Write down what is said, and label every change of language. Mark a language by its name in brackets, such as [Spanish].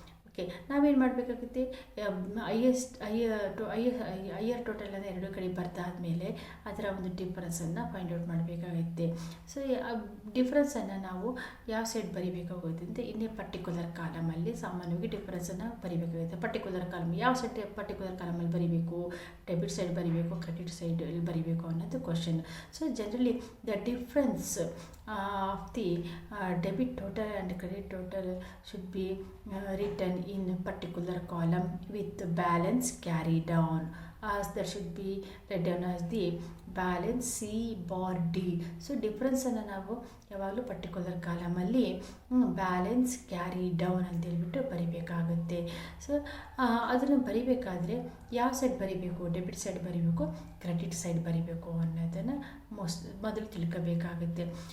[Kannada] Okay, ನಾವೇನು ಮಾಡಬೇಕಾಗುತ್ತೆ, higher ಟೋಟಲನ್ನು ಎರಡು ಕಡೆ ಬರ್ದಾದ್ಮೇಲೆ ಅದರ ಒಂದು ಡಿಫ್ರೆನ್ಸನ್ನು ಫೈಂಡ್ ಔಟ್ ಮಾಡಬೇಕಾಗುತ್ತೆ. ಸೊ ಡಿಫ್ರೆನ್ಸನ್ನು ನಾವು ಯಾವ ಸೈಡ್ ಬರಿಬೇಕಾಗುತ್ತೆ ಅಂತ ಇನ್ನೇ ಪರ್ಟಿಕ್ಯುಲರ್ ಕಾಲಮಲ್ಲಿ ಸಾಮಾನ್ಯವಾಗಿ ಡಿಫ್ರೆನ್ಸನ್ನು ಬರಿಬೇಕಾಗುತ್ತೆ. ಪರ್ಟಿಕ್ಯುಲರ್ ಕಾಲಮ್ ಯಾವ ಸೈಡ್ ಪರ್ಟಿಕ್ಯುಲರ್ ಕಾಲಮಲ್ಲಿ ಬರಿಬೇಕು, ಡೆಬಿಟ್ ಸೈಡ್ ಬರಿಬೇಕು, ಕ್ರೆಡಿಟ್ ಸೈಡ್ ಎಲ್ಲಿ ಬರಿಬೇಕು ಅನ್ನೋದು question. [English] So generally the difference of the debit total and credit total should be written in a particular column with balance carried down, as there should be written as the balance C bar D. [Kannada] So ಡಿಫ್ರೆನ್ಸನ್ನು ನಾವು ಯಾವಾಗಲೂ particular ಕಾಲಮಲ್ಲಿ balance carry down ಅಂತೇಳ್ಬಿಟ್ಟು ಬರಿಬೇಕಾಗುತ್ತೆ. So ಅದನ್ನು ಬರಿಬೇಕಾದ್ರೆ ಯಾವ side ಬರಿಬೇಕು, debit side ಬರಿಬೇಕು, credit side ಬರಿಬೇಕು ಅನ್ನೋದನ್ನು ಮೊದಲು ತಿಳ್ಕೋಬೇಕಾಗುತ್ತೆ.